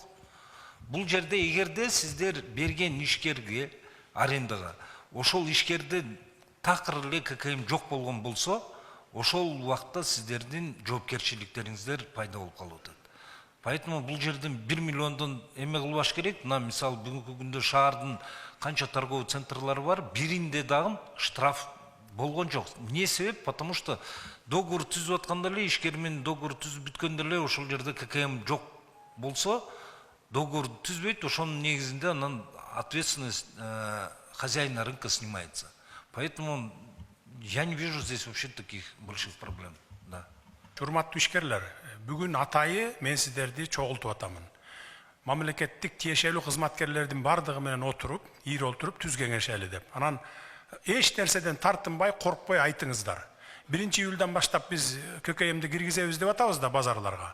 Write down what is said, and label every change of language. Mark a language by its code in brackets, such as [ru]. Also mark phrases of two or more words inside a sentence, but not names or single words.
[ky] Бул жерде эгерде сиздер берген ишкерге арендага ошол ишкерде такыр эле ККМ жок болгон болсо, ошол убакта сиздердин жоопкерчиликтериңиздер пайда болуп калып атат. Поэтому бул жерден 1 миллиондон эме кылбаш керек. Мына мисалы бүгүнкү күндө шаардын канча [ru] торговый центрлары [ky] бар, биринде дагы штраф болгон жок. Эмне себеп? [ru] Потому что [ky] договор түзүп атканда эле, ишкер менен договор түзүп бүткөндө эле ошол жерде ККМ жок болсо, договор түзбөйт, ошонун негизинде анан [ru] ответственность хозяина рынка снимается. Поэтому я не вижу здесь вообще таких больших проблем. Да. [ky] Урматтуу ишкерлер, бүгүн атайы мен сиздерди чогултуп атамын. Мамлекеттик тиешелүү кызматкерлердин бардыгы менен отуруп, ийри отуруп түз кеңешели деп. Анан эч нерседен тартынбай, коркпой айтыңыздар. 1-июлдан баштап биз ККМди киргизебиз деп атабыз да базарларга.